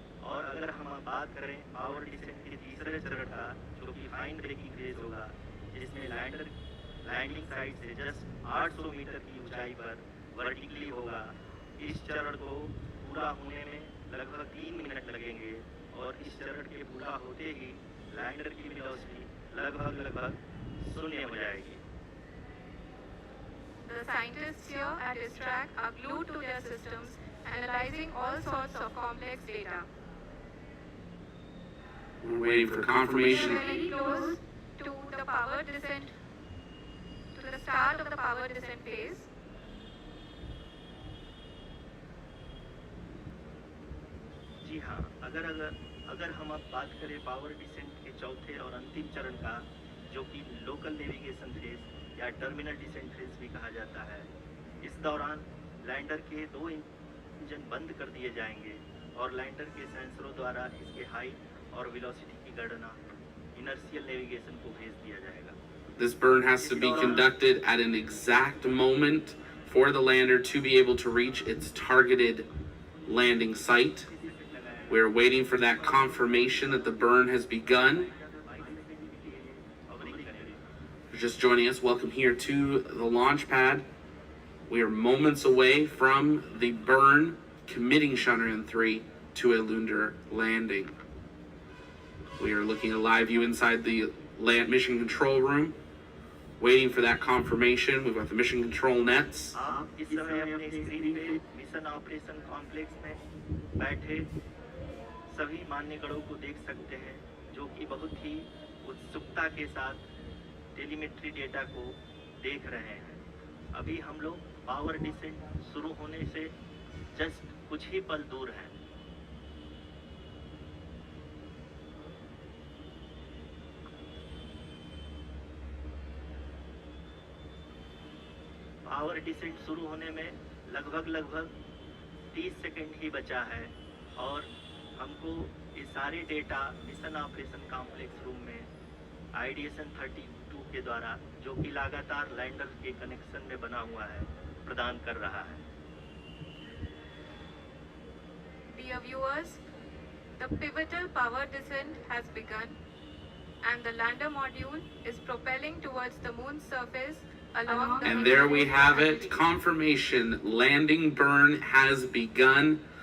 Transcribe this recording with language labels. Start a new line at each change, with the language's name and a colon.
Hindi: और अगर हम बात करें पावर डिसेंट के तीसरे चरण का, जो कि फाइन ब्रेकिंग फेज होगा, जिसमें लैंडिंग साइट से जस्ट 800 मीटर की ऊंचाई पर वर्टिकली होगा, इस चरण को पूरा होने में लगभग 3 मिनट लगेंगे और इस चरण के पूरा होते ही लैंडर की वेलोसिटी लगभग 0 हो जाएगी।
English: The scientists here at this track are glued to their systems, analyzing all sorts of complex data. We're waiting for confirmation. We are very close to the power descent, to the start of the power descent phase.
Hindi: जी हाँ, अगर हम अब बात करें power descent के चौथे और अंतिम चरण का, जो कि लोकल नेविगेशन फेज या टर्मिनल डिसेंट फेज भी कहा जाता है, इस दौरान लैंडर के 2 इंजन बंद कर दिए जाएंगे और लैंडर के सेंसरों द्वारा इसके हाइट और वेलोसिटी की गणना इनर्शियल नेविगेशन को भेज दिया जाएगा।
English: This burn has to be conducted at an exact moment for the lander to be able to reach its targeted landing site. We're waiting for that confirmation that the burn has begun. If you're just joining us, welcome here to the launch pad. We are moments away from the burn committing Chandrayaan-3 to a lunar landing. We are looking at a live view inside the mission control room, waiting for that confirmation. We've got the mission control nets.
Hindi: आप इस समय अपने screen पे mission operation complex में बैठे सभी मान्यगणों को देख सकते हैं, जो कि बहुत ही उत्सुकता के साथ टेलीमेट्री डेटा को देख रहे हैं। अभी हम लोग पावर डिसेंट शुरू होने से जस्ट कुछ ही पल दूर हैं। पावर डिसेंट शुरू होने में लगभग 30 सेकंड ही बचा है और हमको ये सारे data mission operation complex room में आइडिएशन 32 के द्वारा, जो कि लगातार लैंडर के कनेक्शन में बना हुआ है, प्रदान कर रहा है।
English: Dear viewers, the pivotal power descent has begun and the lander module is propelling towards the moon's surface along the... And there we have it. Confirmation. Landing burn has begun.